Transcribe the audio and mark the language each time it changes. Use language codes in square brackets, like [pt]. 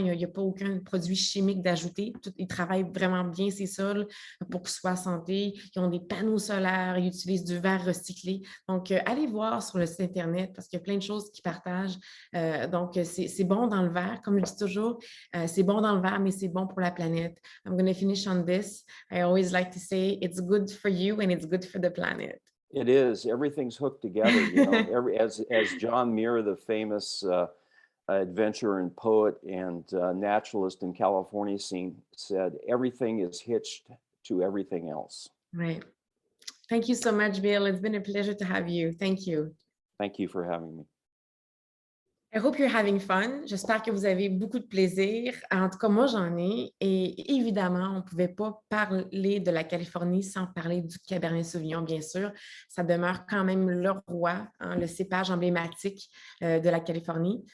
[fr] Il n'y a pas aucun produit chimique d'ajouter. Il travaille vraiment bien ses sols pour qu'ils soient en santé. Ils ont des panneaux solaires. Ils utilisent du verre recyclé. Donc, allez voir sur le site Internet parce qu'il y a plein de choses qu'ils partagent. Donc, c'est bon dans le verre, comme je dis toujours. C'est bon dans le verre, mais c'est bon pour la planète. [en] I'm going to finish on this. I always like to say it's good for you and it's good for the planet. It is. Everything's hooked together. You know, as John Muir, the famous adventurer and poet and naturalist in California said, everything is hitched to everything else. Right. Thank you so much, Bill. It's been a pleasure to have you. Thank you. Thank you for having me. I hope you're having fun. [fr] J'espère que vous avez beaucoup de plaisir. En tout cas, moi, j'en ai. Et évidemment, on ne pouvait pas parler de la Californie sans parler du Cabernet Sauvignon, bien sûr. Ça demeure quand même le roi, hein, le cépage emblématique de la Californie.